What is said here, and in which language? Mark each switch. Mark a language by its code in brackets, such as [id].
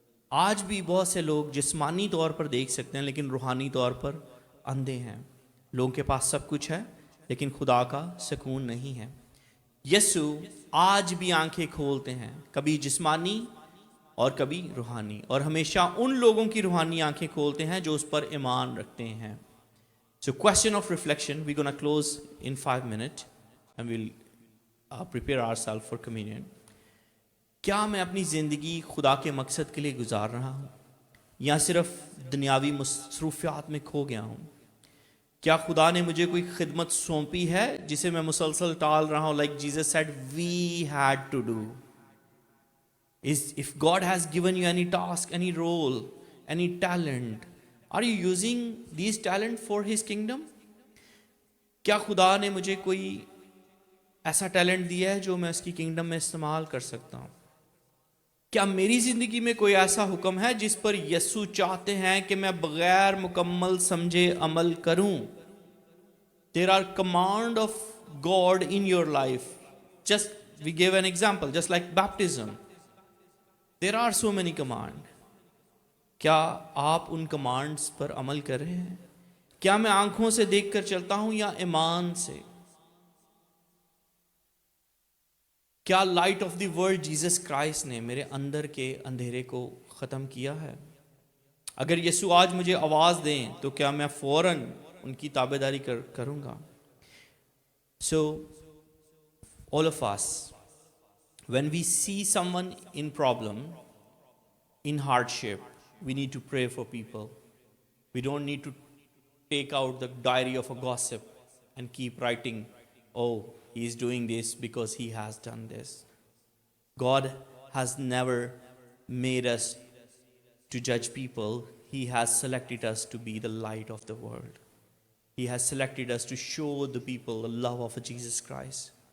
[ur] آج بھی بہت سے لوگ جسمانی طور پر دیکھ سکتے ہیں لیکن روحانی طور پر اندھے ہیں. لوگوں کے پاس سب کچھ ہے لیکن خدا کا سکون نہیں ہے. یسوع آج بھی آنکھیں کھولتے ہیں، کبھی جسمانی اور کبھی روحانی، اور ہمیشہ ان لوگوں کی روحانی آنکھیں کھولتے ہیں جو اس پر ایمان رکھتے ہیں. [en] So question of reflection, we're going to close in 5 minutes and we'll prepare ourselves for communion. [ur] کیا میں اپنی زندگی خدا کے مقصد کے لیے گزار رہا ہوں یا صرف دنیاوی مصروفیات میں کھو گیا ہوں؟ کیا خدا نے مجھے کوئی خدمت سونپی ہے جسے میں مسلسل ٹال رہا ہوں؟ [en] like Jesus said we had to do. If God has given you any task, any role, any talent, are you using these talent for His kingdom? [ur] کیا خدا نے مجھے کوئی ایسا ٹیلنٹ دیا ہے جو میں اس کی کنگڈم میں استعمال کر سکتا ہوں؟ کیا میری زندگی میں کوئی ایسا حکم ہے جس پر یسوع چاہتے ہیں کہ میں بغیر مکمل سمجھے عمل کروں؟ [en] There are command of God in your life. Just we gave an example, just like baptism. There are so many commands. [ur] کیا آپ ان کمانڈز پر عمل کر رہے ہیں؟ کیا میں آنکھوں سے دیکھ کر چلتا ہوں یا ایمان سے؟ کیا light of the world Jesus Christ نے میرے اندر کے اندھیرے کو ختم کیا ہے؟ اگر یسوع آج مجھے آواز دیں تو کیا میں فوراً ان کی تابعداری کروں گا؟ [en] So all of us, when we see someone in problem, in hardship, we need to pray for people. We don't need to take out the diary of a gossip and keep writing, oh, he is doing this because he has done this. God has never made us to judge people. He has selected us to be the light of the world. He has selected us to show the people the love of Jesus Christ.